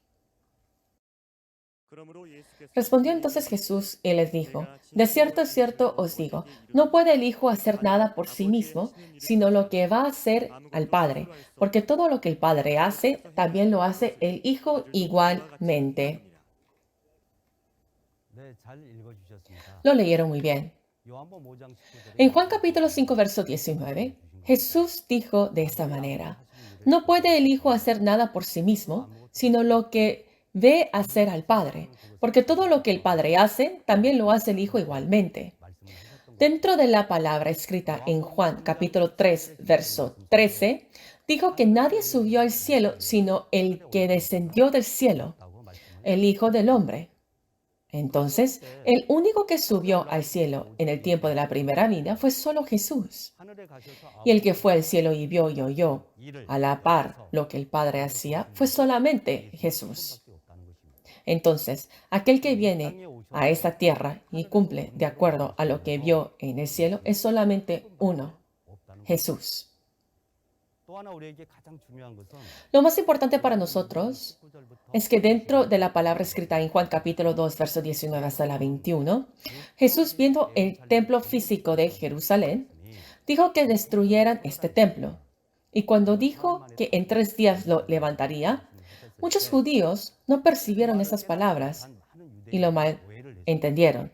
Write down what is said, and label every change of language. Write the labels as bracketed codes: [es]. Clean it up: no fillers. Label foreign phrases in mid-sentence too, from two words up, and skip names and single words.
[es] Respondió entonces Jesús y les dijo, de cierto os digo, no puede el Hijo hacer nada por sí mismo, sino lo que va a hacer al Padre, porque todo lo que el Padre hace, también lo hace el Hijo igualmente. [ko] 네, 잘 읽어주셨습니다. [es] Lo leyeron muy bien. [ko] 요한복음 5장 19절에 [es] En Juan capítulo 5, verso 19, Jesús dijo de esta manera, no puede el Hijo hacer nada por sí mismo, sino lo que ve hacer al Padre, porque todo lo que el Padre hace, también lo hace el Hijo igualmente. [ko] 말씀을 하셨던 [es] Dentro de la palabra escrita en Juan capítulo 3, verso 13, dijo que nadie subió al cielo sino el que descendió del cielo, [ko] 것이라고 말씀을 [es] el Hijo del Hombre. Entonces, el único que subió al cielo en el tiempo de la primera vida fue solo Jesús. [ko] 하늘에 가셔서 [es] Y el que fue al cielo y vio y oyó a la par lo que el Padre hacía fue solamente Jesús. [ko] 밖에 없다는 것입니다. [es] Entonces, aquel que viene a esta tierra y cumple de acuerdo a lo que vio en el cielo es solamente uno, [ko] 없다는 것. [es] Jesús. [ko] 또 하나 우리에게 가장 중요한 것은 [es] Lo más importante para nosotros [ko] 19절부터 [es] es que dentro de la palabra escrita en Juan capítulo 2, verso 19 hasta la 21, Jesús viendo el templo físico de Jerusalén, dijo que destruyeran este templo. Y cuando dijo que en 3 días lo levantaría, muchos judíos no percibieron esas palabras y lo malentendieron.